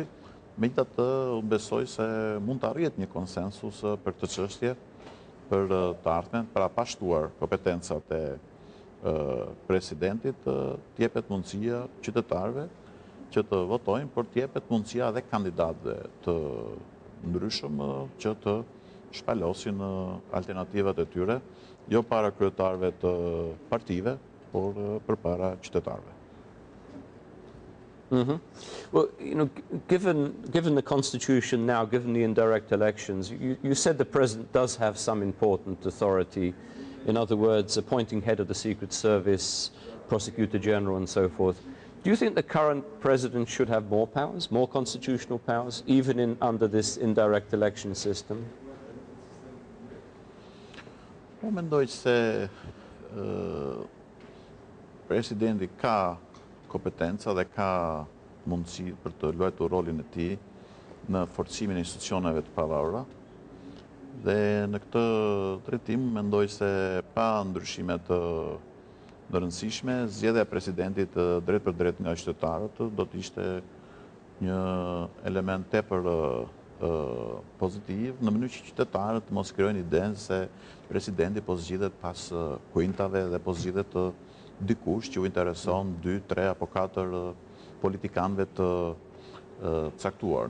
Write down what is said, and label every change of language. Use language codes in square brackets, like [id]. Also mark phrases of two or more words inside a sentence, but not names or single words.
[sq] Megjithatë, unë besoj se mund të arrihet një konsensus për këtë çështje për të ardhmen, para pa shtuar kompetencat e presidentit, t'jepet mundësia qytetarëve që të votojnë, por t'jepet mundësia edhe kandidatëve të ndryshëm që të shpalosin alternativat e tyre, jo para kryetarëve të partive, por përpara qytetarëve. [en] Well, given the Constitution now, given the indirect elections, you said the President does have some important authority. In other words, appointing head of the Secret Service, Prosecutor General, and so forth. Do you think the current President should have more powers, more constitutional powers, even under this indirect election system? [sq] Unë mendoj se Presidenti ka kompetenca dhe ka mundësi për të luajtur rolin e tij në forcimin e institucioneve të pavarura. Dhe në këtë drejtim mendoj se pa ndryshime të rëndësishme, zgjedhja e presidentit drejt për drejt nga qytetarët do të ishte një element tepër pozitiv, në mënyrë që qytetarët mos krijojnë idenë se presidenti po zgjidhet pas kuintave dhe po zgjidhet dikush që u intereson 2, 3 apo 4 politikanëve të caktuar.